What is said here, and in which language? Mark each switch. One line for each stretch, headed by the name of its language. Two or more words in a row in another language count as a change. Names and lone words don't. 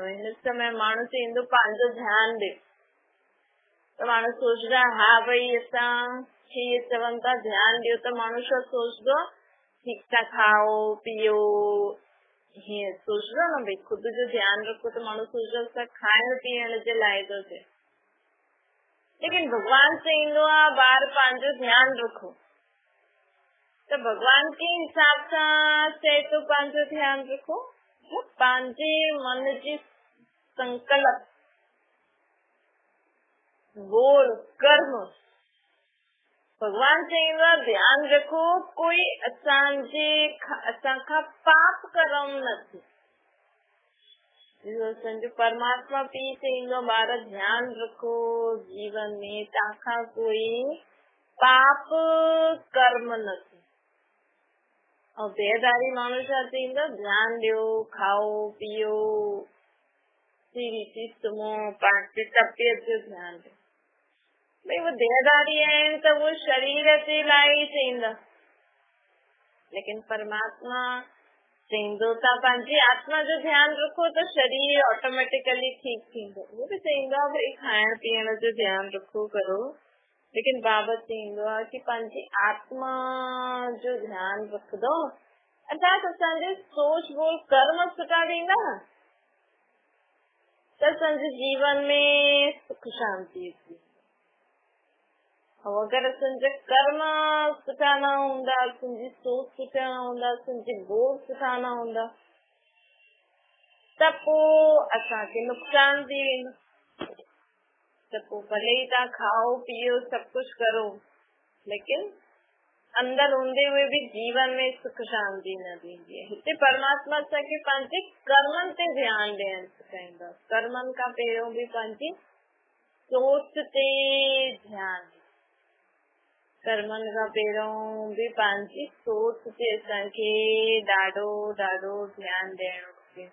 Sindhi: हिन समय माण्हू चईंदो पंहिंजो ध्यानु ॾे, त माण्हू सोचदा हा भई असां खे चवनि था ध्यानु ॾियो, त माण्हू छा सोचदो ठीकु था खाओ पीओ, हीअं सोचदो न भई ख़ुदि जो ध्यानु रखो, त माण्हू सोचदो असां खाइण पीअण जे लाइ थो थिए। लेकिन भॻवान चईंदो आहे ॿार पंहिंजो ध्यानु रखो, त भॻवान के हिसाब सां चए थो पंहिंजो ध्यानु रखो, पंहिंजे मन जी संकल्प बोल कर्म भगवान चईंदो ध्यान रखो कोई असांखा पाप कर्म नथी। जो परमात्मा पी चईंदो ॿार ध्यान रखो जीवन में तव्हांखा कोई पाप कर्म नथी। और देहधारी माण्हू छा चईंदो ध्यान ॾियो खाओ पीओ सीवी सुम्हो पंहिंजे तबियत जो ध्यान ॾियो। भाई वो देहधारी आहिनि त वो शरीर जे लाइ चईंदा, लेकिन परमात्मा चईंदो था पंहिंजी आत्मा जो ध्यान रखो त शरीर ऑटोमेटिकली ठीक थींदो। वो भी चईंदो आहे भाई खाइण पीअण जो ध्यान रखो करो, लेकिन बाबा चईंदो आहे कि पंहिंजी आत्मा जो ध्यान रखंदो अर्थात असांजे सोच बोल कर्म सुठा थींदा त असांजे जीवन में सुख शांति थी। अगर असांजा कर्म सुठा न हूंदा, असांजी सोच सुठा न हूंदा, असांजे बोल सुठा न हूंदा त पोइ असांखे नुक़सान थी वेंदो। त पोइ भले ई तव्हां खाओ पीओ सभु कुछ करो, लेकिन अंदर हूंदे हुए भी जीवन में सुख शांति न थींदी आहे। हिते परमात्मा असांखे पंहिंजे कर्मनि ते ध्यानु ॾियणु सेखारींदो। कर्मनि खां पहिरियों बि पंहिंजी सोच ते ध्यानु, कर्मनि खां पहिरियों बि पंहिंजी सोच ते असांखे ॾाढो ॾाढो ध्यानु ॾियणो खपे।